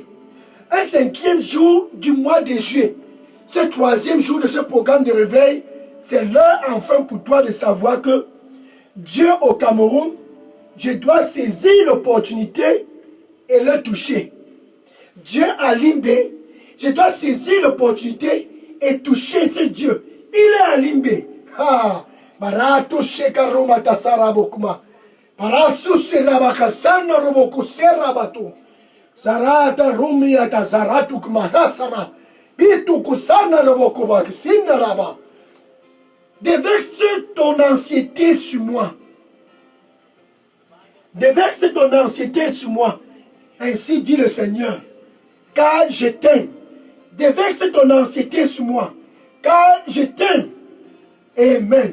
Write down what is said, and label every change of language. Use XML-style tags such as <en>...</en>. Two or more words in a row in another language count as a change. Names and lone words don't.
<fr>Un 5e jour du mois de juillet. Ce 3e jour de ce programme de réveil, c'est l'heure enfin pour toi de savoir que Dieu au Cameroun, je dois saisir l'opportunité et le toucher. Dieu à Limbe, je dois saisir l'opportunité et toucher ce Dieu. Il est à Limbe. Ah, barato shekaroma tasarabokuma. Barasu serabakasana robokuserabatu. Sarata rumia tazaratu kumatasara. Bitu kusana robokubakisinaraba. Déverse ton anxiété sur moi. Déverse ton anxiété sur moi. Ainsi dit le Seigneur. Car je t'aime. Déverse ton anxiété sur moi. Car je t'aime. Amen.</fr>